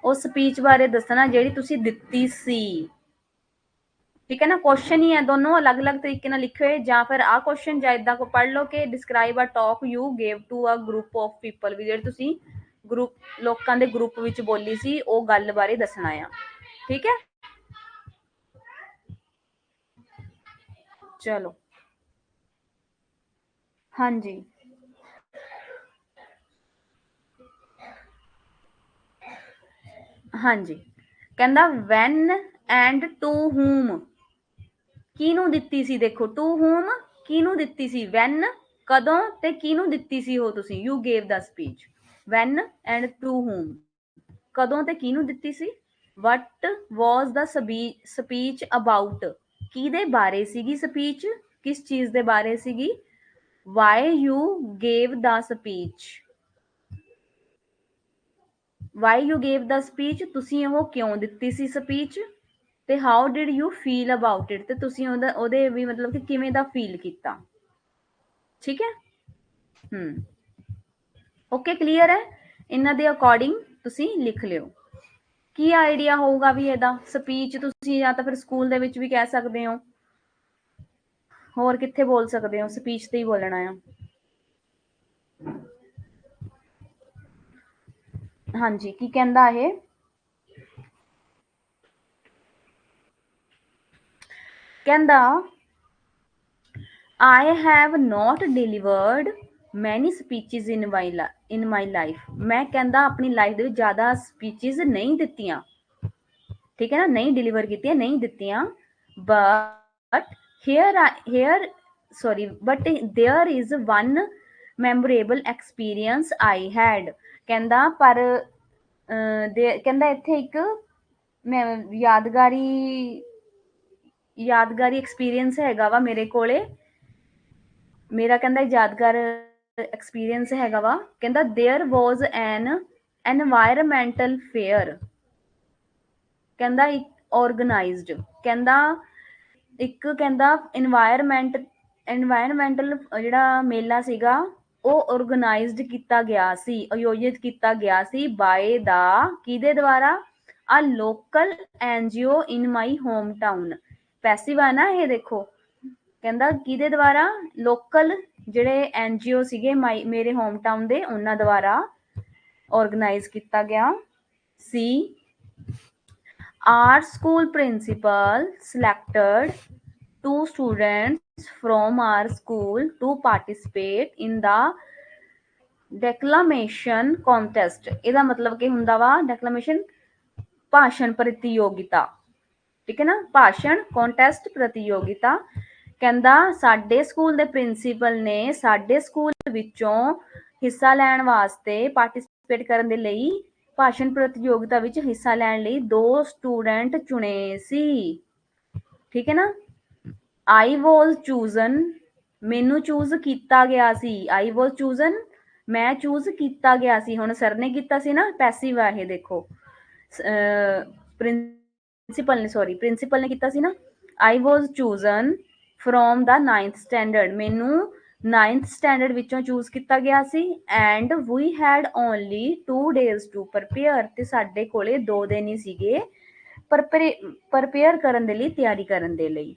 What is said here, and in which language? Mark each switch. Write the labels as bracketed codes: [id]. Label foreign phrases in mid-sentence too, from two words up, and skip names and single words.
[pa] ਉਸ ਸਪੀਚ ਬਾਰੇ ਦੱਸਣਾ ਜਿਹੜੀ ਤੁਸੀਂ ਦਿੱਤੀ ਸੀ। ਠੀਕ ਹੈ ਨਾ, ਕੁਐਸ਼ਚਨ ਹੀ ਹੈ, ਦੋਨੋਂ ਅਲੱਗ ਅਲੱਗ ਤਰੀਕੇ ਨਾਲ ਲਿਖੇ ਹੋਏ, ਯਾ ਫਿਰ ਆ ਕੁਐਸ਼ਚਨ ਯਾ ਇੱਦਾਂ ਕੋ ਪੜ੍ਹ ਲੋ ਕਿ [en] describe a talk you gave to a group of people, [pa] ਵੀ ਜਿਹੜੀ ਤੁਸੀਂ ਗਰੁੱਪ ਲੋਕਾਂ ਦੇ ਗਰੁੱਪ ਵਿਚ ਬੋਲੀ ਸੀ ਓ ਗੱਲ ਬਾਰੇ ਦੱਸਣਾ ਆ। ਠੀਕ ਹੈ, ਚਲੋ ਹਾਂ ਜੀ। ਹਾਂ ਜੀ, ਕਹਿੰਦਾ [en] when and to whom, [pa] ਕਿਹਨੂੰ ਦਿੱਤੀ ਸੀ, ਦੇਖੋ [en] to whom [pa] किहनूं ਦਿੱਤੀ ਸੀ, ਵੈਨ ਕਦੋਂ ਤੇ ਕਿਹਨੂੰ ਦਿੱਤੀ ਸੀ ਹੋ ਤੁਸੀਂ, [en] you gave the speech, when and to whom [pa] ਕਦੋਂ ਤੇ ਕਿਹਨੂੰ ਦਿੱਤੀ ਸੀ, [en] what was the speech about [pa] ਕਿਹਦੇ ਬਾਰੇ ਸੀਗੀ ਸਪੀਚ, ਕਿਸ ਚੀਜ਼ ਦੇ ਬਾਰੇ ਸੀਗੀ, [en] why you gave the speech, why you gave the speech [pa] ਤੁਸੀਂ ਉਹ ਕਿਉਂ ਦਿੱਤੀ ਸੀ ਸਪੀਚ, ਤੇ [en] how did you feel about it, [pa] ਤੇ ਤੁਸੀਂ ਉਹਦੇ ਵੀ ਮਤਲਬ ਕਿ ਕਿਵੇਂ ਦਾ ਫੀਲ ਕੀਤਾ। ਠੀਕ ਹੈ, ਓਕੇ ਕਲੀਅਰ ਹੈ, ਇਹਨਾਂ ਦੇ ਅਕੋਰਡਿੰਗ ਤੁਸੀਂ ਲਿਖ ਲਿਓ। ਕੀ ਆਈਡੀਆ ਹੋਊਗਾ ਵੀ ਇਹਦਾ, ਸਪੀਚ ਤੁਸੀਂ ਜਾਂ ਤਾਂ ਫਿਰ ਸਕੂਲ ਦੇ ਵਿੱਚ ਵੀ ਕਹਿ ਸਕਦੇ ਹੋ, ਹੋਰ ਕਿੱਥੇ ਬੋਲ ਸਕਦੇ ਹੋ, ਸਪੀਚ ਤੇ ਹੀ ਬੋਲਣਾ ਆ। ਹਾਂਜੀ, ਕੀ ਕਹਿੰਦਾ ਇਹ, ਕਹਿੰਦਾ [en] I have not delivered many speeches in my life, [pa] ਮੈਂ ਕਹਿੰਦਾ ਆਪਣੀ ਲਾਈਫ ਦੇ ਵਿੱਚ ਜ਼ਿਆਦਾ ਸਪੀਚਸ ਨਹੀਂ ਦਿੱਤੀਆਂ। ਠੀਕ ਹੈ ਨਾ, ਨਹੀਂ ਡਿਲੀਵਰ ਕੀਤੀਆਂ, ਨਹੀਂ ਦਿੱਤੀਆਂ, [en] but here sorry but there is one memorable experience I had, [pa] ਕਹਿੰਦਾ ਪਰ ਕਹਿੰਦਾ ਇੱਥੇ ਇੱਕ ਮੈਂ ਯਾਦਗਾਰੀ ਐਕਸਪੀਰੀਅੰਸ ਹੈਗਾ ਵਾ ਮੇਰੇ ਕੋਲੇ, ਮੇਰਾ ਕਹਿੰਦਾ ਯਾਦਗਾਰ ਐਕਸਪੀਰੀਅੰਸ ਹੈਗਾ ਵਾ, ਕਹਿੰਦਾ [en] there was an environmental [pa] फेयर, ਕਹਿੰਦਾ ਆਰਗੇਨਾਈਜ਼ਡ, ਕਹਿੰਦਾ ਇੱਕ ਕਹਿੰਦਾ एनवायरमेंटल ਜਿਹੜਾ ਮੇਲਾ ਸੀਗਾ ਉਹ ਆਰਗੇਨਾਈਜ਼ਡ ਕੀਤਾ ਗਿਆ ਸੀ, ਆਯੋਜਿਤ ਕੀਤਾ ਗਿਆ ਸੀ [en] by the [pa] ਕਿਹਦੇ ਦੁਆਰਾ, [en] a local NGO in my home town, [pa] ਪੈਸਿਵ ਆ ਨਾ ਇਹ ਦੇਖੋ, ਕਹਿੰਦਾ ਕਿਹਦੇ ਦੁਆਰਾ, ਲੋਕਲ ਜਿਹੜੇ ਐਨਜੀਓ ਸੀਗੇ ਮੇਰੇ [en] home town [pa] ਦੇ ਉਹਨਾਂ ਦੁਆਰਾ ਆਰਗੇਨਾਈਜ਼ ਕੀਤਾ ਗਿਆ ਸੀ। [en] Our school principal selected 2 students from our school to participate in the declamation contest, [pa] ਇਹਦਾ ਮਤਲਬ ਕੀ ਹੁੰਦਾ ਵਾ, declamation ਭਾਸ਼ਣ ਪ੍ਰਤੀਯੋਗਿਤਾ, ਠੀਕ ਹੈ ਨਾ, ਭਾਸ਼ਣ contest ਪ੍ਰਤੀਯੋਗਿਤਾ, ਕਹਿੰਦਾ ਸਾਡੇ ਸਕੂਲ ਦੇ ਪ੍ਰਿੰਸੀਪਲ ਨੇ ਸਾਡੇ ਸਕੂਲ ਵਿੱਚੋਂ ਹਿੱਸਾ ਲੈਣ ਵਾਸਤੇ, ਪਾਰਟਿਸਿਪੇਟ ਕਰਨ ਦੇ ਲਈ, ਭਾਸ਼ਣ ਪ੍ਰਤੀਯੋਗਿਤਾ ਵਿੱਚ ਹਿੱਸਾ ਲੈਣ ਲਈ 2 ਸਟੂਡੈਂਟ ਚੁਣੇ ਸੀ। ਠੀਕ ਹੈ ਨਾ, [en] I was chosen, [pa] ਮੈਨੂੰ ਚੂਜ਼ ਕੀਤਾ ਗਿਆ ਸੀ, [en] I was chosen [pa] ਮੈਂ ਚੂਜ਼ ਕੀਤਾ ਗਿਆ ਸੀ, ਹੁਣ ਸਰ ਨੇ ਕੀਤਾ ਸੀ ਨਾ, ਪੈਸਿਵ ਆ ਇਹ ਦੇਖੋ, ਪ੍ਰਿੰਸੀਪਲ ਨੇ ਕੀਤਾ ਸੀ ਨਾ, [en] I was chosen from the 9th standard, [pa] ਮੈਨੂੰ [en] 9th standard [pa] ਵਿੱਚੋਂ ਚੂਜ਼ ਕੀਤਾ ਗਿਆ ਸੀ, [en] and we had only 2 days to prepare, [pa] ਤੇ ਸਾਡੇ ਕੋਲੇ 2 ਦਿਨ ਹੀ ਸੀਗੇ ਪ੍ਰਪੇਅਰ ਕਰਨ ਦੇ ਲਈ, ਤਿਆਰੀ ਕਰਨ ਦੇ ਲਈ।